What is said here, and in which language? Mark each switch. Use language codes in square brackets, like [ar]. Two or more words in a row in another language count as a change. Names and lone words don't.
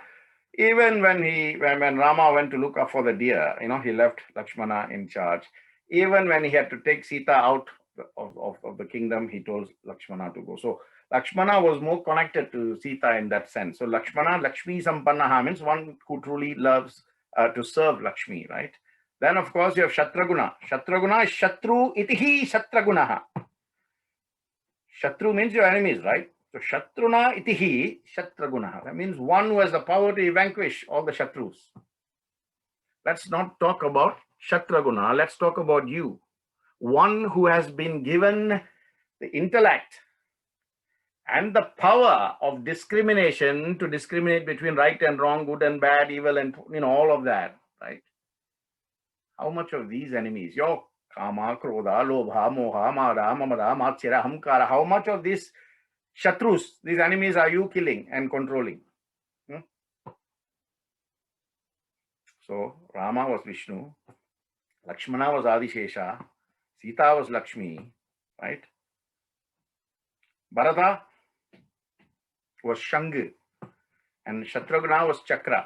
[en] Even when Rama went to look up for the deer, he left Lakshmana in charge. Even when he had to take Sita out of the kingdom, he told Lakshmana to go. So Lakshmana was more connected to Sita in that sense. So Lakshmana, [sa] लक्ष्मी सम्पन्नः [en] means one who truly loves to serve Lakshmi, right? Then of course you have Shatraguna. [sa] Shatraguna is शत्रु इति शत्रुघ्नः. [en] Shatru means your enemies, right? So [sa] शत्रून् इति शत्रुघ्नः. [en] That means one who has the power to vanquish all the Shatrus. Let's not talk about Shatraguna. Let's talk about you. One who has been given the intellect and the power of discrimination to discriminate between right and wrong, good and bad, evil and all of that, right? How much of these enemies, your [sa] काम क्रोध लोभ मोह मद, ममता मत्सर अहंकार, [en] how much of these shatrus, these enemies are you killing and controlling? So Rama was Vishnu, Lakshmana was Adishesha, Sita was Lakshmi, right? Bharata was Shanga and Shatrugna was Chakra.